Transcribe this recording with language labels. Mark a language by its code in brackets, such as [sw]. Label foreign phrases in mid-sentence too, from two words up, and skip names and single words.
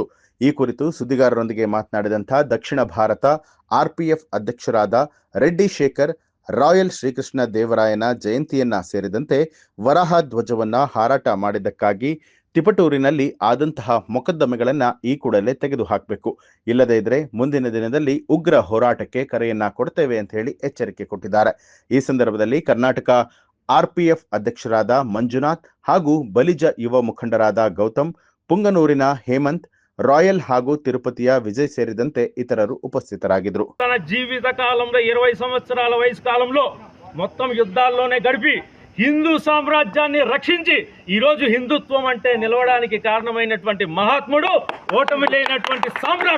[kn] ಈ ಕುರಿತು ಸುದ್ದಿಗಾರರೊಂದಿಗೆ ಮಾತನಾಡಿದಂಥ ದಕ್ಷಿಣ ಭಾರತ ಆರ್ಪಿಎಫ್ ಅಧ್ಯಕ್ಷರಾದ ರೆಡ್ಡಿ ಶೇಖರ್, ರಾಯಲ್ ಶ್ರೀಕೃಷ್ಣ ದೇವರಾಯನ ಜಯಂತಿಯನ್ನ ಸೇರಿದಂತೆ ವರಾಹ ಧ್ವಜವನ್ನ ಹಾರಾಟ ಮಾಡಿದ್ದಕ್ಕಾಗಿ ತಿಪಟೂರಿನಲ್ಲಿ ಆದಂತಹ ಮೊಕದ್ದಮೆಗಳನ್ನ ಈ ಕೂಡಲೇ ತೆಗೆದುಹಾಕಬೇಕು, ಇಲ್ಲದೇ ಇದ್ರೆ ಮುಂದಿನ ದಿನದಲ್ಲಿ ಉಗ್ರ ಹೋರಾಟಕ್ಕೆ ಕರೆಯನ್ನ ಕೊಡ್ತೇವೆ ಅಂತ ಹೇಳಿ ಎಚ್ಚರಿಕೆ ಕೊಟ್ಟಿದ್ದಾರೆ. ಈ ಸಂದರ್ಭದಲ್ಲಿ ಕರ್ನಾಟಕ ಆರ್ಪಿಎಫ್ ಅಧ್ಯಕ್ಷರಾದ ಮಂಜುನಾಥ್ ಹಾಗೂ ಬಲಿಜ ಯುವ ಮುಖಂಡರಾದ ಗೌತಮ್, ಪುಂಗನೂರಿನ ಹೇಮಂತ್, ರಾಯಲ್ ಹಾಗೂ ತಿರುಪತಿಯ ವಿಜಯ್ ಸೇರಿದಂತೆ ಇತರರು ಉಪಸ್ಥಿತರಾಗಿದ್ರು. [te] తన జీవిత కాలంలో 20 సంవత్సరాల వయసు కాలంలో మొత్తం యుద్ధాల్లోనే గడిపి హిందూ సామ్రాజ్యాన్ని రక్షించి ఈరోజు హిందుత్వం అంటే నిలవడానికి కారణమైనటువంటి మహాత్ముడు, ఓటమి లేనటువంటి సామ్రాట్.